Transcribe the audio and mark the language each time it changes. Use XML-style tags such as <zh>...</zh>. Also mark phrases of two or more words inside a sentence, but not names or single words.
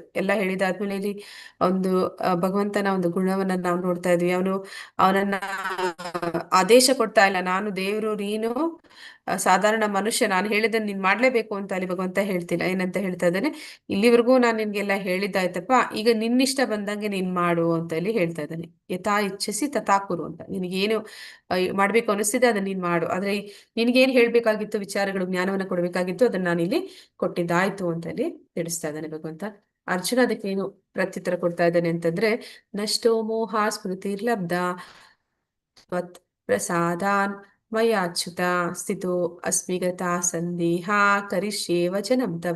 <kn>ಎಲ್ಲ ಹೇಳಿದಾದ್ಮೇಲೆ ಇಲ್ಲಿ ಒಂದು ಭಗವಂತನ ಒಂದು ಗುಣವನ್ನ ನಾವು ನೋಡ್ತಾ ಇದ್ವಿ. ಅವನನ್ನ ಆದೇಶ ಕೊಡ್ತಾ ಇಲ್ಲ, ನಾನು ದೇವರು, ನೀನು ಸಾಧಾರಣ ಮನುಷ್ಯ, ನಾನು ಹೇಳಿದ್ದನ್ನು ನೀನ್ ಮಾಡ್ಲೇಬೇಕು ಅಂತ ಅಲ್ಲಿ ಭಗವಂತ ಹೇಳ್ತಿಲ್ಲ. ಏನಂತ ಹೇಳ್ತಾ ಇದ್ದಾನೆ, ಇಲ್ಲಿವರೆಗೂ ನಾನು ನಿನ್ಗೆಲ್ಲ ಹೇಳಿದ್ದಾಯ್ತಪ್ಪ, ಈಗ ನಿನ್ನಿಷ್ಟ ಬಂದಂಗೆ ನೀನ್ ಮಾಡು ಅಂತ ಇಲ್ಲಿ ಹೇಳ್ತಾ ಇದ್ದಾನೆ.</kn> <sa>ಯಥಾ ಇಚ್ಛಿಸಿ ತಥಾ ಕುರು ಅಂತ.</sa> <kn>ನಿನಗೇನು ಮಾಡ್ಬೇಕು ಅನಿಸ್ತಿದೆ ಅದನ್ನ ನೀನ್ ಮಾಡು. ಆದ್ರೆ ನಿನ್ಗೇನ್ ಹೇಳ್ಬೇಕಾಗಿತ್ತು, ವಿಚಾರಗಳು, ಜ್ಞಾನವನ್ನ ಕೊಡ್ಬೇಕಾಗಿತ್ತು, ಅದನ್ನ ನಾನು ಇಲ್ಲಿ ಕೊಟ್ಟಿದ್ದಾಯ್ತು ಅಂತ ಇಲ್ಲಿ ತಿಳಿಸ್ತಾ ಇದ್ದಾನೆ ಭಗವಂತ. ಅರ್ಜುನ ಅದಕ್ಕೇನು ಪ್ರತ್ಯುತ್ತರ ಕೊಡ್ತಾ ಇದ್ದಾನೆ ಅಂತಂದ್ರೆ,</kn> <sa>ನಷ್ಟೋ ಮೋಹ ಸ್ಮೃತಿರ್ಲಬ್ಧ ತ್ವತ್ ಪ್ರಸಾದಾನ್ ಮಯಾಚ್ಯುತ ಸ್ಥಿತೋ ಅಸ್ಮಿ ಗತಾ ಸಂದೇಹ ಕರಿಷ್ಯೇ ವಚನಂ ತವ.</sa>